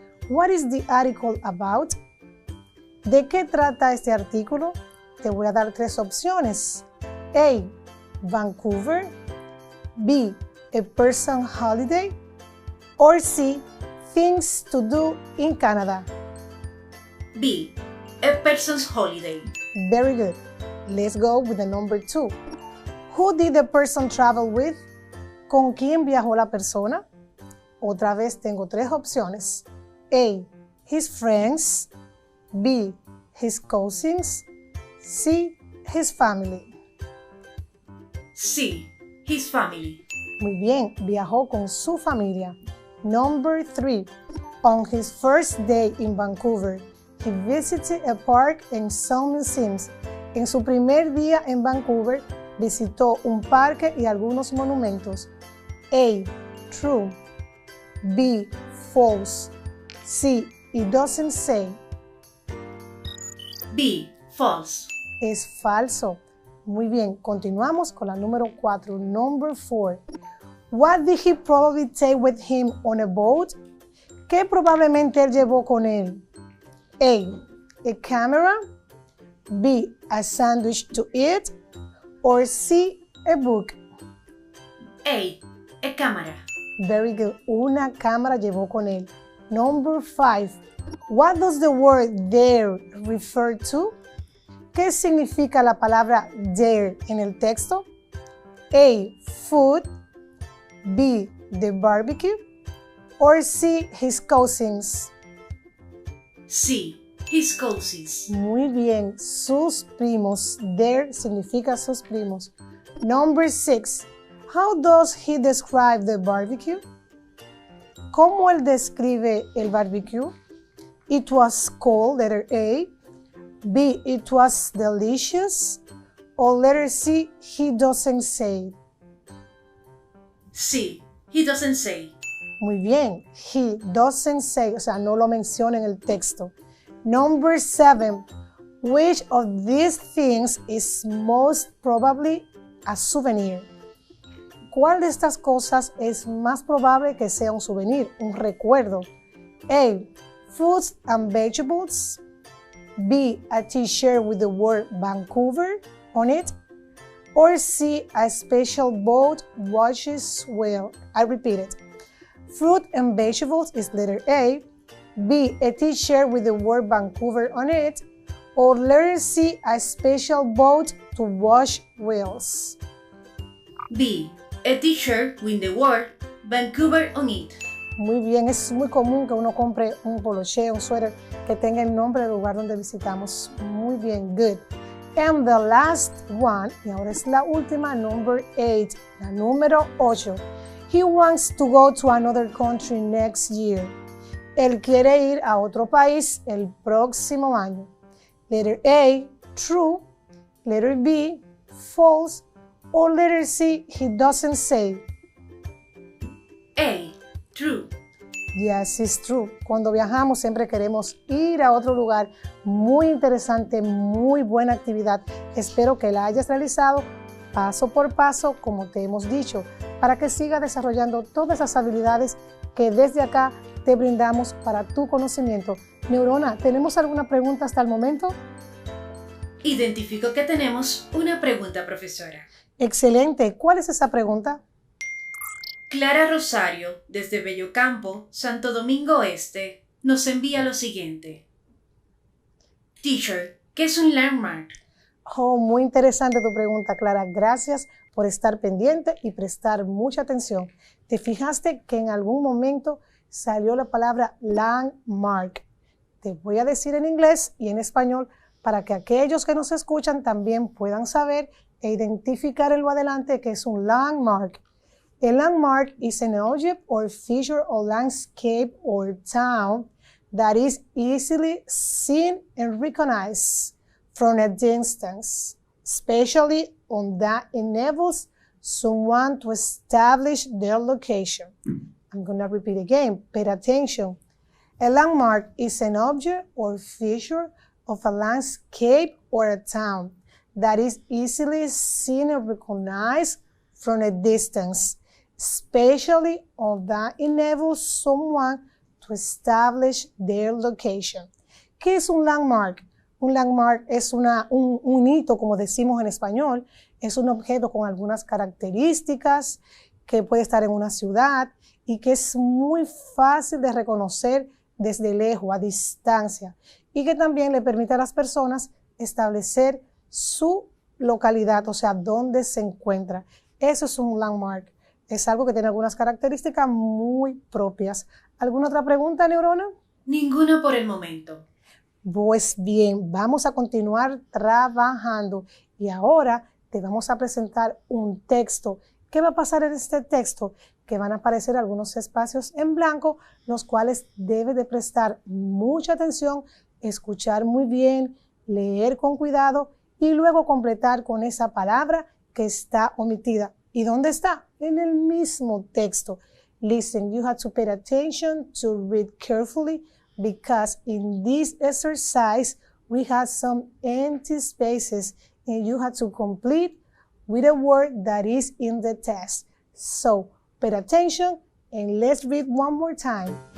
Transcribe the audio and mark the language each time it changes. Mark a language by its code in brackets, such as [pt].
[en] What is the article about? [es] ¿De qué trata este artículo? Te voy a dar 3 opciones. A. Vancouver. B. [en] A person holiday. Or C. Things to do in Canada. B. A person's holiday. Very good. Let's go with the number 2. Who did the person travel with? [es] ¿Con quién viajó la persona? Otra vez tengo 3 opciones. [en] A. His friends. B. His cousins. C. His family. C. His family. [es] Muy bien, viajó con su familia. [en] Number 3. On his first day in Vancouver, he visited a park and some museums. [es] En su primer día en Vancouver, visitó un parque y algunos monumentos. [en] A. True. B. False. C. It doesn't say. B. False. [es] Es falso. Muy bien, continuamos con la número 4. [en] Number 4. What did he probably take with him on a boat? [es] ¿Qué probablemente él llevó con él? [en] A camera. B. A sandwich to eat. Or C. A book. [es] A cámara. [en] Very good. [es] Una cámara llevó con él. [en] Number 5. What does the word there refer to? [es] ¿Qué significa la palabra there en el texto? [en] A. Food. B. The barbecue. Or C. His cousins. C. His cousins. [es] Muy bien. Sus primos. There significa sus primos. [en] Number 6. How does he describe the barbecue? [es] ¿Cómo él describe el barbecue? [en] It was cold, letter A. B. It was delicious. Or letter C. He doesn't say. C. He doesn't say. [es] Muy bien. [en] He doesn't say, [es] o sea, no lo menciona en el texto. [en] Number 7. Which of these things is most probably a souvenir? [es] ¿Cuál de estas cosas es más probable que sea un souvenir, un recuerdo? [en] A. Fruits and vegetables. B. A t-shirt with the word Vancouver on it. Or C. A special boat washes well. I repeat it. Fruit and vegetables is letter A. B. A t-shirt with the word Vancouver on it. Or letter C. A special boat to wash wheels. B. A t-shirt with the word Vancouver on it. [es] Muy bien, es muy común que uno compre un poloché, un suéter que tenga el nombre del lugar donde visitamos. Muy bien, [en] good. And the last one, [es] y ahora es la última, [en] number 8, [es] la número 8. [en] He wants to go to another country next year. [es] Él quiere ir a otro país el próximo año. [en] Letter A, true. Letter B, false. Or letter C, he doesn't say. A. True. Yes, it's true. [es] Cuando viajamos siempre queremos ir a otro lugar. Muy interesante, muy buena actividad. Espero que la hayas realizado paso por paso, como te hemos dicho, para que sigas desarrollando todas esas habilidades que desde acá te brindamos para tu conocimiento. Neurona, ¿tenemos alguna pregunta hasta el momento? Identifico que tenemos una pregunta, profesora. Excelente. ¿Cuál es esa pregunta? Clara Rosario, desde Bellocampo, Santo Domingo Este, nos envía lo siguiente. Teacher, ¿qué es un landmark? Oh, muy interesante tu pregunta, Clara. Gracias por estar pendiente y prestar mucha atención. ¿Te fijaste que en algún momento salió la palabra landmark? Te voy a decir en inglés y en español para que aquellos que nos escuchan también puedan saber e identificar en lo adelante que es un landmark. [en] A landmark is an object or feature or landscape or town that is easily seen and recognized from a distance, especially one that enables someone to establish their location. I'm going to repeat again. Pay attention. A landmark is an object or feature of a landscape or a town that is easily seen and recognized from a distance, especially or that enables someone to establish their location. [es] ¿Qué es un landmark? Un landmark es un hito, como decimos en español, es un objeto con algunas características que puede estar en una ciudad y que es muy fácil de reconocer desde lejos, a distancia, y que también le permite a las personas establecer su localidad, o sea, dónde se encuentra. Eso es un landmark. Es algo que tiene algunas características muy propias. ¿Alguna otra pregunta, Neurona? Ninguna por el momento. Pues bien, vamos a continuar trabajando y ahora te vamos a presentar un texto. ¿Qué va a pasar en este texto? Que van a aparecer algunos espacios en blanco, los cuales debes de prestar mucha atención, escuchar muy bien, leer con cuidado y luego completar con esa palabra que está omitida. ¿Y dónde está? En el mismo texto. [en] Listen, you have to pay attention to read carefully because in this exercise we have some empty spaces and you have to complete with a word that is in the text. So, pay attention and let's read one more time.